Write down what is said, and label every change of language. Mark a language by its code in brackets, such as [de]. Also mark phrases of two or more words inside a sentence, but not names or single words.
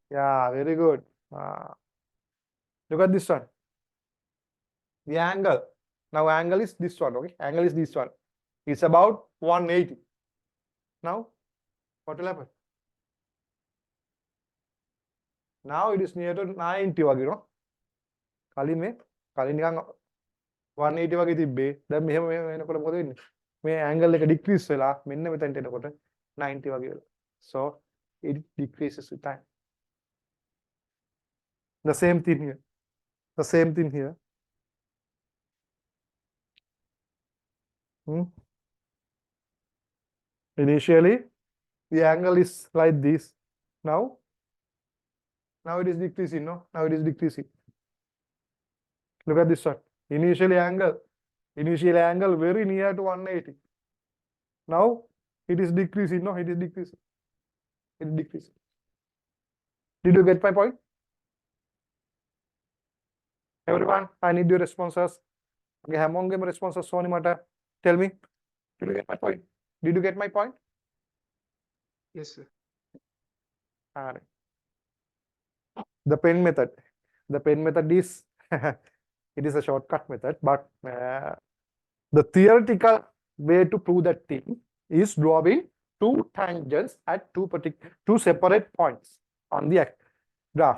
[en] Yeah, very good. Look at this one. The angle. Now angle is this one, okay? Angle is this one. It's about 180. Now, what will happen? Now it is near to 90 වගේ नो. [si] කලින් නිකන් 180 වගේ තිබ්බේ. දැන් මෙහෙම වෙනකොට මොකද වෙන්නේ? මේ angle එක decrease වෙලා මෙන්න මෙතනට එනකොට 90 වගේ වෙලා. [en] So it decreases with time. The same thing here. The same thing here. Initially, the angle is like this. Now it is decreasing, no? Now it is decreasing. Look at this one. Initial angle very near to 180. Now it is decreasing, no? It is decreasing. It is decreasing. Did you get my point? Everyone, I need your responses. [si] Okay, හැමෝගෙම responses ඕනි මට. [en] Tell me. Did you get my point? Did you get my point? Yes, sir. The pen method. The pen method is it is a shortcut method, but the theoretical way to prove that thing is drawing two tangents at two separate points on the graph.